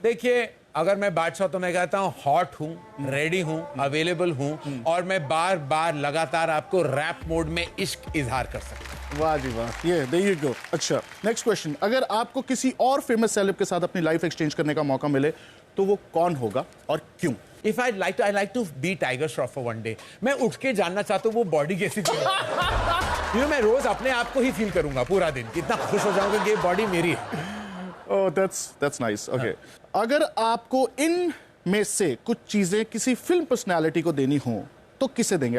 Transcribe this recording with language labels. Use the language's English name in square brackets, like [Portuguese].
[Hindi] देखिए, अगर मैं बादशाह तो मैं कहता हूँ हॉट हूँ, रेडी हूँ, अवेलेबल हूँ, और मैं बार बार लगातार आपको रैप मोड में इश्क इजहार कर सकता हूँ। वाह जी वाह, ये [English] There you go. [Hindi] अच्छा, नेक्स्ट क्वेश्चन, अगर आपको किसी और फेमस सेलेब के साथ अपनी लाइफ एक्सचेंज करने का मौका मिले तो वो कौन होगा और क्यों? [English] If I'd like to be Tiger Shroff for one day. [Hindi] मैं उठ के जानना चाहता हूँ वो बॉडी कैसी थी। मैं रोज अपने आप को ही फील करूंगा पूरा दिन, कितना खुश हो जाऊंगा कि ये बॉडी मेरी है। [English] Oh, that's nice. Okay. [Hindi] अगर आपको इन में से कुछ चीजें किसी फिल्म पर्सनालिटी को देनी हो तो किसे देंगे?